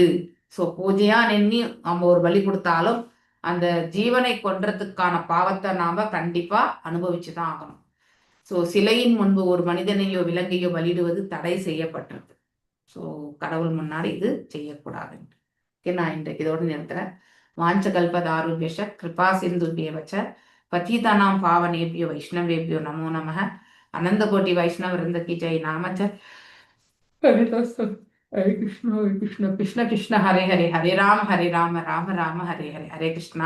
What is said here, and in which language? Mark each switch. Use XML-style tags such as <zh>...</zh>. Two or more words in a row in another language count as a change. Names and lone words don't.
<ta>ஸோ பூஜையா எண்ணி நம்ம ஒரு பலி கொடுத்தாலும் அந்த ஜீவனை கொன்றதுக்கான பாவத்தை நாம கண்டிப்பா அனுபவிச்சுதான் ஆகணும். ஸோ சிலையின் முன்பு ஒரு மனிதனையோ விலங்கையோ பலியிடுவது தடை செய்யப்பட்டிருக்கு. ஸோ கடவுள் முன்னாடி இது செய்யக்கூடாது. ஓகே, நான் இன்றைக்கு இதோடு நிறுத்துறேன்.</ta> <sa>वाञ्छाकल्पतरुभ्यश्च कृपा सिन्धुभ्य एव च पतितानां पावनेभ्यो वैष्णवेभ्यो नमो नमः.</sa> <hi>अनन्त कोटि वैष्णव वृन्द की जय.</hi> <sa>नामच्च हरे कृष्ण कृष्ण कृष्ण हरे हरे, हरे राम राम राम हरे हरे, हरे कृष्णा.</sa>